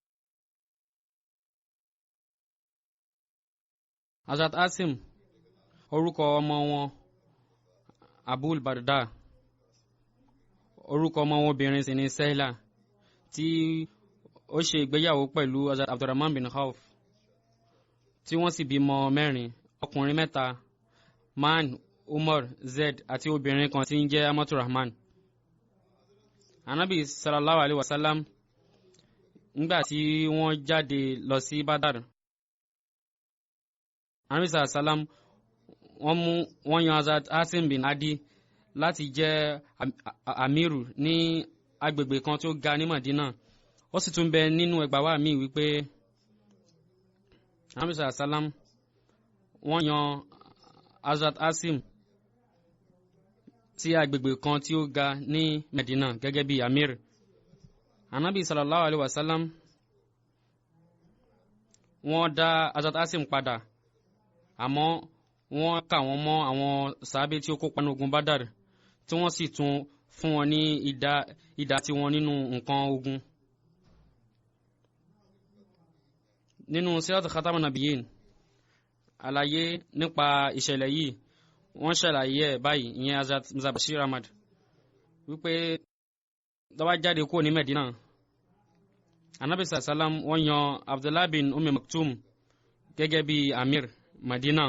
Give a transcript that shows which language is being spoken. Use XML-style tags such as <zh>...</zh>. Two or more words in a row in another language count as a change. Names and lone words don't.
<yo>Hazrat Asim orúkọ ọmọ wọn Abul Barda, orúkọ ọmọ wọn obìnrin sì ni Sehla tí ó ṣe ìgbéyàwó pẹ̀lú Hazrat Abdurrahman bin Auf tí wọ́n sì bímọ 4, ọkùnrin 3, Man, Umar, Zed àti obìnrin kan tí ń jẹ́ Amatu Rahman. Anabi</yo> <ar>صلى الله عليه وسلم</ar> <yo>nígbà tí wọ́n jáde lọ sí Badar, Anabi</yo> <ar>صلى الله عليه وسلم</ar> <yo>wọ́n yan Hazrat Asim bin Adi láti jẹ́ amiru ní agbègbè kan tó ga ní Madina. Ó sì tún bẹ nínú ẹgbàá mi wípé Anabi</yo> <ar>صلى الله عليه وسلم</ar> <yo>wọ́n yan Hazrat Asim sí agbègbè kan tí ó ga ní Medina gẹ́gẹ́ bí amir. Anabi</yo> <ar>صلى الله عليه وسلم</ar> <yo>wọ́n dá Hazrat Asim padà, àmọ́ wọ́n kà wọ́n mọ́ àwọn sàhábé tí ó kópa ní ogun Badar tí wọ́n sì tún fún wọn ní ìdá tí wọ́n nínú nǹkan ogun. Nínú Sirat Khatamun Nabiyyin àlàyé nípa ìṣẹ̀lẹ̀ yìí wọ́n ṣàlàyé ẹ̀ báyìí, ìyẹn Hazrat Mirza Bashir Ahmad, wípé tó bá jáde kúrò ní Medina, Anabi sallam wọ́n yan Abdullah bin Maktum gẹ́gẹ́ bí amir Medina.</yo>